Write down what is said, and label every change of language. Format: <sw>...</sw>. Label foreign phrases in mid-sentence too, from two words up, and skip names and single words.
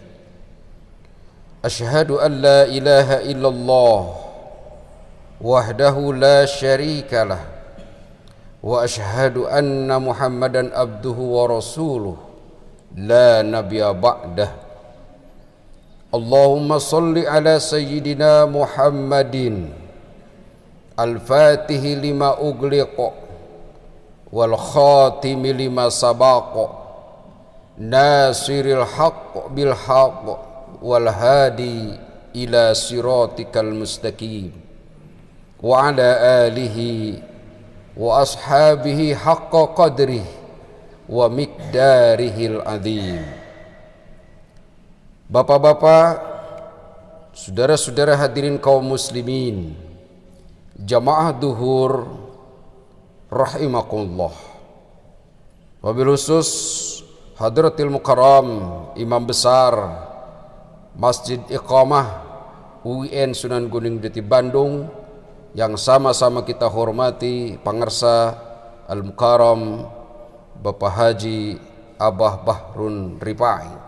<ar>أشهد أن لا إله إلا الله وحده لا شريك له وأشهد أن محمدا عبده ورسوله لا نبي بعده. اللهم صل على سيدنا محمد الفاتح لما أغلق والخاتم لما سبق ناصر الحق بالحق والهادي إلى صراطك المستقيم وعلى آله وأصحابه حق قدره ومقداره العظيم.</ar> <id>Bapak-bapak, saudara-saudara hadirin kaum muslimin, jamaah duhur rahimakumullah.</id> <ar>وبالخصوص حضرة المكرم</ar> <id>Imam Besar Masjid Iqomah UIN Sunan Gunung Jati Bandung yang sama-sama kita hormati, pangarsa Al-Mukarram Bapak Haji Abah Bahrun Rifai.</id>